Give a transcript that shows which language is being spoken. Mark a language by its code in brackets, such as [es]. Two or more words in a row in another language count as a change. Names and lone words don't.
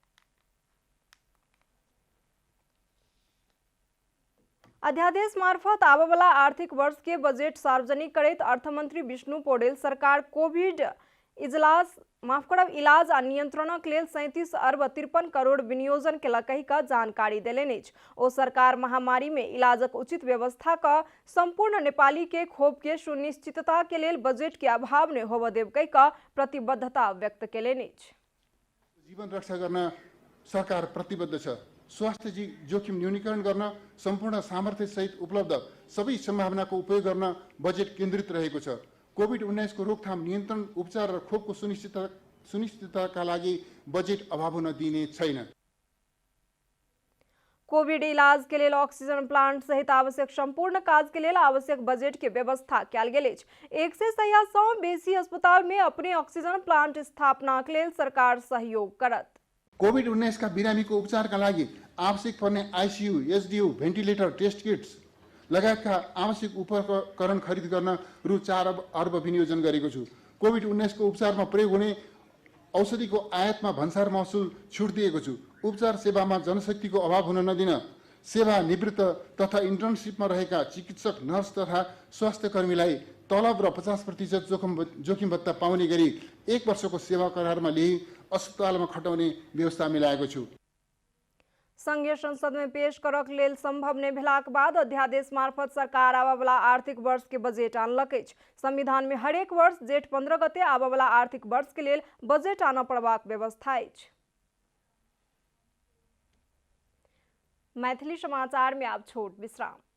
[mai] अध्यादेश मार्फत आबयवला आर्थिक वर्ष के बजट सार्वजनिक करैत अर्थमंत्री विष्णु पौडेल सरकार कोविड इलाज आ नियंत्रणक लेल 37 अरब 53 करोड़ विनियोजन केलक कहि कऽ जानकारी देलनि अछि। ओ सरकार महामारी में इलाजक उचित व्यवस्था का संपूर्ण नेपाली के खोप के सुनिश्चितता के लेल बजट के अभाव नहि होबय देब कहि कऽ प्रतिबद्धता व्यक्त केलनि अछि। [ne] जीवन रक्षा गर्न सरकार प्रतिबद्ध छ। स्वास्थ्य जोखिम न्यूनीकरण गर्न सम्पूर्ण सामर्थ्य सहित उपलब्ध सबै सम्भावनाको उपयोग गर्न बजेट केन्द्रित रहेको छ। कोविड-19 को रोकथाम नियन्त्रण उपचार र खोपको सुनिश्चितताका लागि बजेट अभाव हुन दिइने छैन। [mai] कोविड इलाज के लेल ऑक्सीजन प्लांट सहित आवश्यक संपूर्ण काज के लेल आवश्यक बजट के व्यवस्था कयल गेल अछि। 100 सँ बेसी अस्पताल में अपने ऑक्सीजन प्लांट स्थापना के लेल सरकार सहयोग करत। [ne] कोविड-19 का बिरामी को उपचार का लागि आवश्यक पर्ने [en] ICU, SDU, ventilator, test kits [ne] लगायतका आवश्यक उपकरण खरिद गर्न रु 4 अर्ब विनियोजन गरेको छु। कोविड-19 को उपचारमा प्रयोग हुने औषधिको आयातमा भन्सार महसुल छुट दिएको छु। उपचार सेवामा जनशक्तिको अभाव हुन नदिन सेवानिवृत्त तथा इन्टर्नसिपमा रहेका चिकित्सक, नर्स तथा स्वास्थ्य कर्मीलाई तलब र 50% जोखिम भत्ता पाउने गरी 1 वर्षको सेवा करारमा लिई अस्पतालमा खटाउने व्यवस्था मिलाएको छु। [mai] संघीय संसद में पेश करक लेल संभव नहीं भेलाक बाद अध्यादेश मार्फत सरकार आबा वाला आर्थिक वर्ष के बजेट आनलक अछि। संविधान में हरेक वर्ष जेठ 15 गते आबा वाला आर्थिक वर्ष के लेल बजेट आना पड़बाक व्यवस्था अछि। मैथिली समाचार में अब छोट विश्राम।